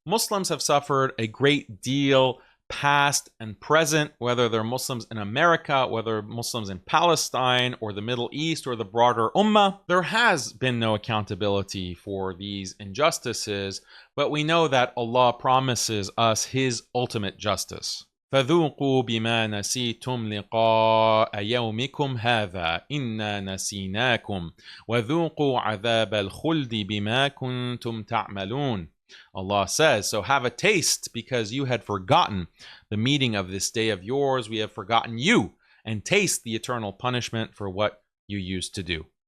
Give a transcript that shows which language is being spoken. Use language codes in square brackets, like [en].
[en] Muslims have suffered a great deal, past and present, whether they're Muslims in America, whether Muslims in Palestine or the Middle East or the broader Ummah. There has been no accountability for these injustices, but we know that Allah promises us His ultimate justice. [ar] فذوقوا بما نسيتم لقاء يومكم هذا إنا نسيناكم وذوقوا عذاب الخلد بما كنتم تعملون. [en] Allah says, so have a taste because you had forgotten the meeting of this day of yours. We have forgotten you, and taste the eternal punishment for what you used to do.